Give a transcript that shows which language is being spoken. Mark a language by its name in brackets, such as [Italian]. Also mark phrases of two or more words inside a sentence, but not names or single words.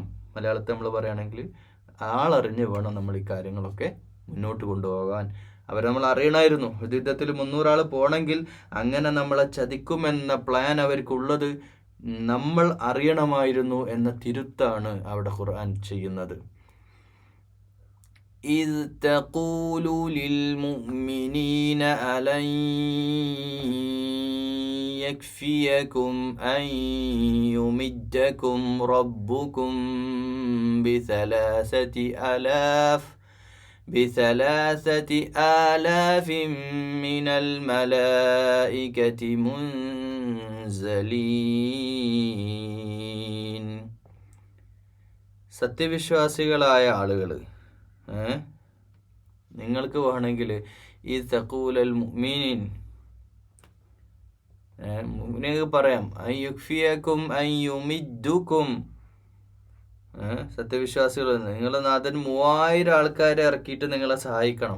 [Malayalam] മലയാളത്തിൽ നമ്മൾ പറയുകയാണെങ്കിൽ ആളറിഞ്ഞ് വേണം നമ്മൾ ഈ കാര്യങ്ങളൊക്കെ മുന്നോട്ട് കൊണ്ടുപോകാൻ. അവരെ നമ്മൾ അറിയണമായിരുന്നു. യുദ്ധത്തിൽ 300 ആൾ പോകണമെങ്കിൽ അങ്ങനെ നമ്മളെ ചതിക്കുമെന്ന പ്ലാൻ അവർക്കുള്ളത് നമ്മൾ അറിയണമായിരുന്നു എന്ന തിരുത്താണ് അവിടെ ഖുർആൻ ചെയ്യുന്നത്. [Arabic] إذ تقول للمؤمنين ألن يكفيكم أن يمدكم ربكم ب3,000 من الملائكة منزلين. [Malayalam] സത്യവിശ്വാസികളായ ആളുകൾ, നിങ്ങൾക്ക് വേണമെങ്കിൽ ഈ [Arabic] تقول للمؤمنين [Malayalam] മുഅ്മിനീങ്ങൾക്ക് പറയാം, [Arabic] أن يكفيكم أن يمدكم. [Malayalam] സത്യവിശ്വാസികൾ, നിങ്ങളുടെ നാഥൻ 3000 ആൾക്കാരെ ഇറക്കിയിട്ട് നിങ്ങളെ സഹായിക്കണം.